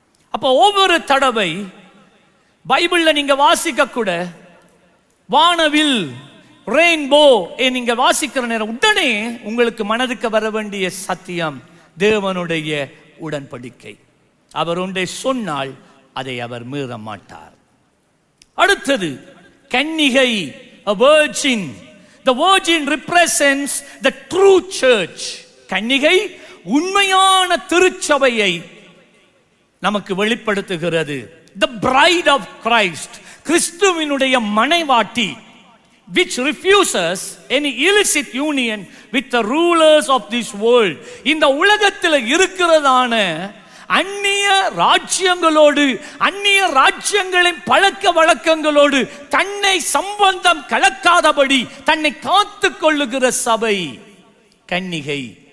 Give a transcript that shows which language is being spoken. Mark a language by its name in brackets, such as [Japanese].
[Tamil] அப்ப ஒவ்வொரு தடவை பைபிள்ல நீங்க வாசிக்க கூட வானவில், ரெயின்போ நீங்க வாசிக்கிற நேரம் உடனே உங்களுக்கு மனதுக்கு வர வேண்டிய சத்தியம் தேவனுடைய உடன்படிக்கை. அவர் ஒன்றை சொன்னால் அதை அவர் மீற மாட்டார். அடுத்தது கன்னிகை, [English] a virgin. The virgin represents the true church. [Tamil] கன்னிகை உண்மையான திருச்சபையை நமக்கு வெளிப்படுத்துகிறது. [English] The bride of Christ, [Tamil] கிறிஸ்துவினுடைய மனைவாட்டி, [English] which refuses any illicit union with the rulers of this world. [Tamil] இந்த உலகத்தில் இருக்கிறதான அந்நிய ராஜ்யங்களோடு, அந்நிய ராஜ்யங்களின் பழக்க வழக்கங்களோடு தன்னை சம்பந்தம் கலக்காதபடி தன்னை காத்துக் கொள்ளுகிற சபை கன்னிகை.